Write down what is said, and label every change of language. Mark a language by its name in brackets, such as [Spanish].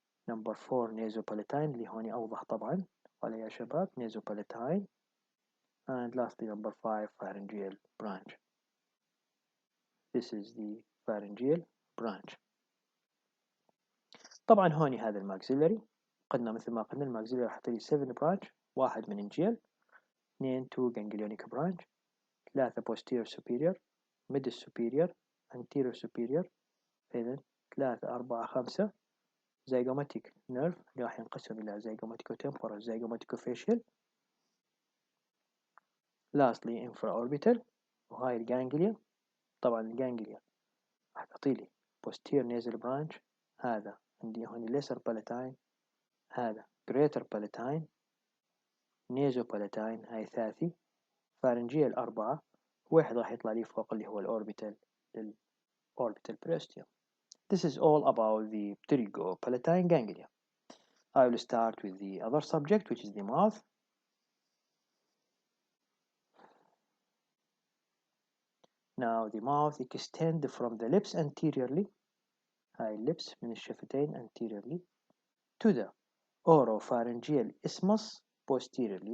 [Arabic] Number 4 nasopalatine اللي هوني أوضح طبعا ولا يا شباب nasopalatine. [English] And lastly number 5 pharyngeal branch. This is the pharyngeal branch. [Arabic] طبعا هوني هذا الماكسيلري. قلنا مثل ما قلنا الماكسيلري راح يعطي لي 7 branch. [English] 1 meningeal, 2 ganglionic branch، 3 posterior superior، middle superior، anterior superior. [Arabic] إذن 3 4 5 zygomatic nerve اللي راح ينقسم إلى zygomatic-temporal zygomatic-facial. [English] lastly infraorbital. وهاي الجانجليا. [Arabic] طبعا الجانجليا راح تعطي لي posterior nasal branch. هذا عندي هون lesser palatine، هذا greater palatine، nasopalatine هاي ثلاثي، pharyngeal 4، واحد راح يطلع لي فوق اللي هو الأوربيتال orbital periosteum. [English] This is all about the pterygopalatine ganglia. I will start with the other subject, which is the mouth. Now the mouth extends from the lips anteriorly. [Arabic] هاي lips من الشفتين [English] anteriorly to the oropharyngeal isthmus posteriorly.